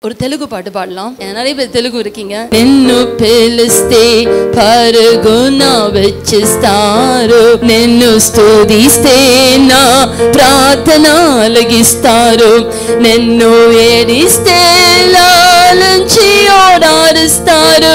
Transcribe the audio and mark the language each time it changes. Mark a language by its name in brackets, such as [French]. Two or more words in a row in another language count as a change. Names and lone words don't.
[Tamil] ஒரு தெலுங்கு பாட்டு பாடலாம். நிறைய பேர் தெலுங்கு இருக்கீங்க. [Telugu] నిన్ను పిలిస్తే పరుగున వెచ్చిస్తారు, నిన్ను స్తుతిస్తే నా ప్రార్థన ఆలకిస్తారు, నిన్ను ఏడిస్తే లాలించి ఓదారుస్తారు.